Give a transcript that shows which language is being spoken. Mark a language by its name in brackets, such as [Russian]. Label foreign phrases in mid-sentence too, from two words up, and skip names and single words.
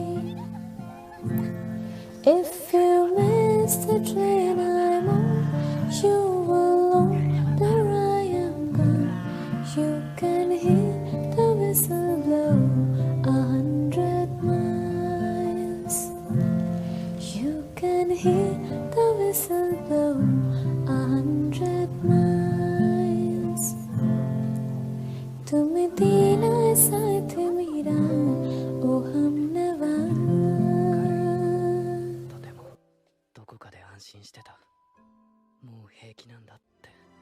[English] If you miss the train I'm on, you will know that I am gone. You can hear the whistle blow 100 miles. You can hear the whistle blow 100 miles. [Hindi] तुम देना साथ मेरा ओ हमनवा। [Japanese] とてもどこかで安心してた。もう平気なんだって。